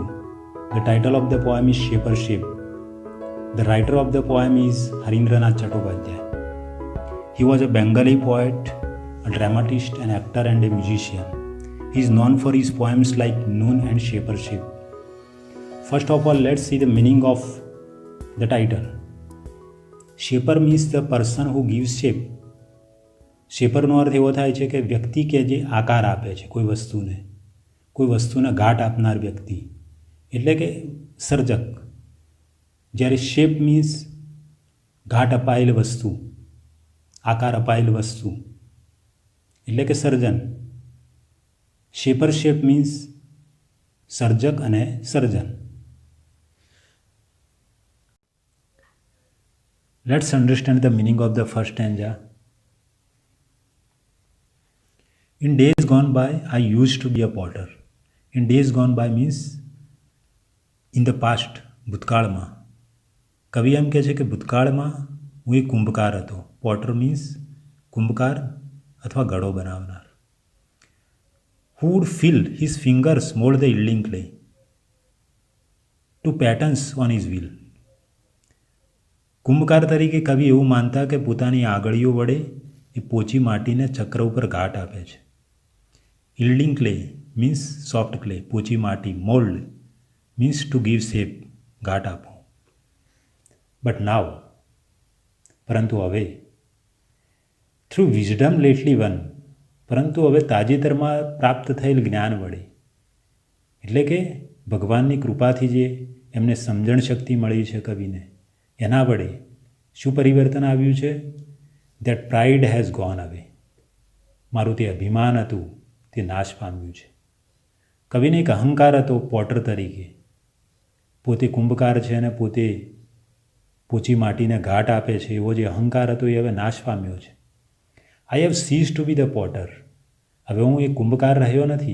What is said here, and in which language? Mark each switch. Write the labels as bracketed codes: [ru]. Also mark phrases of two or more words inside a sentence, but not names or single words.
[en] The title of the poem is Shaper Shape. The writer of the poem is Harindranath Chattopadhyay. He was a Bengali poet, a dramatist, an actor and a musician. He is known for his poems like Noon and Shaper Shape. First of all, let's see the meaning of the title. Shaper means the person who gives shape. [gu] શેપરનો અર્થ એવો થાય છે કે વ્યક્તિ કે જે આકાર આપે છે કોઈ વસ્તુને ઘાટ આપનાર વ્યક્તિ એટલે કે સર્જક. જ્યારે [en] shape means [gu] ઘાટ અપાયેલ વસ્તુ, આકાર અપાયેલ વસ્તુ એટલે કે સર્જન. [en] Shaper shape means [gu] સર્જક અને સર્જન. [en] Let's understand the meaning of the first stanza. In days gone by, I used to be a potter. In days gone by means in the past, [gu] ભૂતકાળમાં. કવિ એમ કહે છે કે ભૂતકાળમાં હું એક કુંભકાર હતો. [en] potter means [gu] કુંભકાર અથવા ઘડો બનાવનાર. [en] Who would fill his fingers mold the yielding clay to patterns on his wheel. [gu] કુંભકાર તરીકે કવિ એવું માનતા કે પોતાની આંગળીઓ વડે એ પોચી માટીને ચક્ર ઉપર ઘાટ આપે છે. [en] Yielding clay means soft clay, [gu] પોચી માટી. [en] Mold means to give shape, [gu] ઘાટ આપો. [en] But now, [gu] પરંતુ હવે, [en] through wisdom lately won, [gu] પરંતુ હવે તાજેતરમાં પ્રાપ્ત થયેલ જ્ઞાન વડે, એટલે કે ભગવાનની કૃપાથી જે એમને સમજણ શક્તિ મળી છે કવિને, એના વડે શું પરિવર્તન આવ્યું છે? [en] That pride has gone away. [gu] મારું તે અભિમાન હતું તે નાશ પામ્યું છે. કવિને એક અહંકાર હતો પોટર તરીકે. પોતે કુંભકાર છે અને પોતે પોચી માટીને ઘાટ આપે છે એવો જે અહંકાર હતો એ હવે નાશ પામ્યો છે. [en] I have ceased to be the potter. [gu] હવે હું એક કુંભકાર રહ્યો નથી.